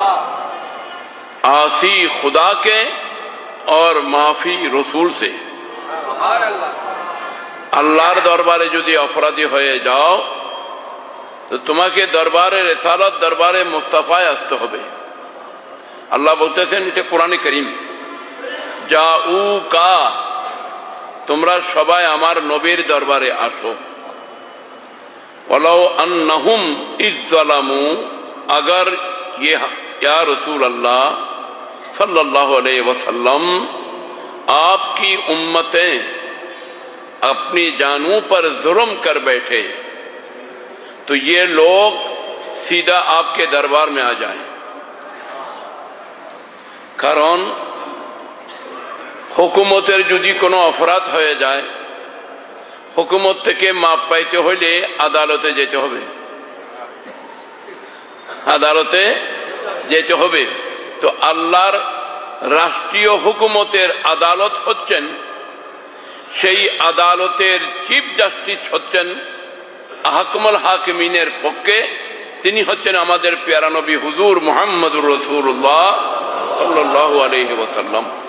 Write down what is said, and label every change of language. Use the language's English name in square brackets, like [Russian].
[Hindi] आसी खुदा के और माफी रसूल से। [Bangla] আল্লাহর দরবারে যদি অপরাধী হয়ে যাও তো তোমাকে দরবারে রিসালাত দরবারে মুস্তাফায় আসতে হবে। আল্লাহ বলতেছেন, এটা কোরআনে কারীম, জাউকা, তোমরা সবাই আমার নবীর দরবারে আসো। [Arabic] ওয়ালাউ আন্নাহুম ইযযালামু, [Hindi] अगर ये या रसूल अल्लाह सल्लल्लाहु अलैहि वसल्लम आपकी उम्मतें अपनी जानों पर जुल्म कर बैठे तो ये लोग सीधा आपके दरबार में आ जाएं। [Bangla] कारण हुकूमतेर यदि कोनो अपराध হয়ে যায়, हुकूमत থেকে মাপ পাইতে হইলে আদালতে যেতে হবে, আদালতে যেতে হবে। তো আল্লাহর রাষ্ট্রীয় হুকুমতের আদালত হচ্ছেন, সেই আদালতের চিফ জাস্টিস হচ্ছেন আহকামুল হাকিমিনের পক্ষে, তিনি হচ্ছেন আমাদের প্যারা নবী হুজুর মুহাম্মদুর রাসূলুল্লাহ সাল্লাল্লাহু আলাইহি ওয়াসাল্লাম।